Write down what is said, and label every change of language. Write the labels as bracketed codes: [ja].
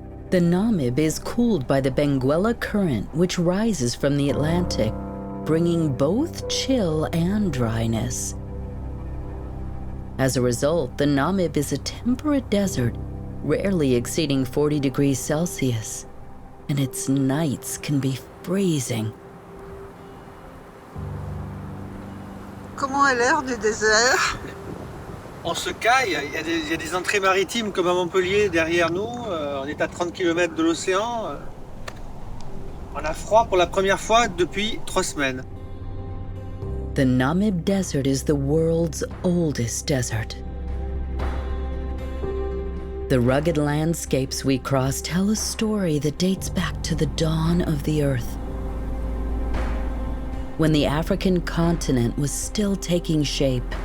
[en] The Namib is cooled by the Benguela Current, which rises from the Atlantic, bringing both chill and dryness. As a result, the Namib is a temperate desert, rarely exceeding 40 degrees Celsius, and its nights can be freezing. [fr] Comment est l'air du désert? On se caille, il y a des entrées maritimes comme à Montpellier derrière nous, on est à 30 km de l'océan. On a froid pour la première fois depuis 3 semaines. [en] The Namib Desert is the world's oldest desert. The rugged landscapes we cross tell a story that dates back to the dawn of the Earth, when the African continent was still taking shape.